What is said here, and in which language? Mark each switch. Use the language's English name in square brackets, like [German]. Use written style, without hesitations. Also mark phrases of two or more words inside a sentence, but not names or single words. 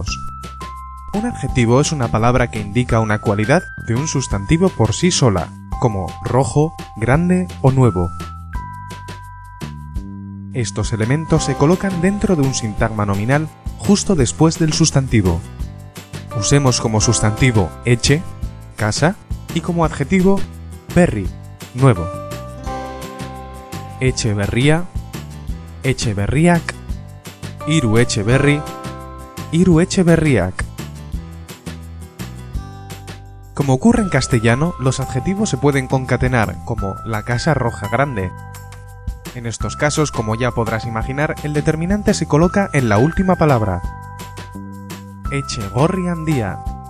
[Spanish] Un adjetivo es una palabra que indica una cualidad de un sustantivo por sí sola, como rojo, grande o nuevo. Estos elementos se colocan dentro de un sintagma nominal justo después del sustantivo. Usemos como sustantivo etxe, casa, y como adjetivo berri, nuevo. [Basque] Etxeberria, etxeberriak, hiru etxeberri, hiru etxeberriak. [Spanish] Como ocurre en castellano, los adjetivos se pueden concatenar como la casa roja grande. En estos casos, como ya podrás imaginar, el determinante se coloca en la última palabra. [Basque] Etxegorri handia.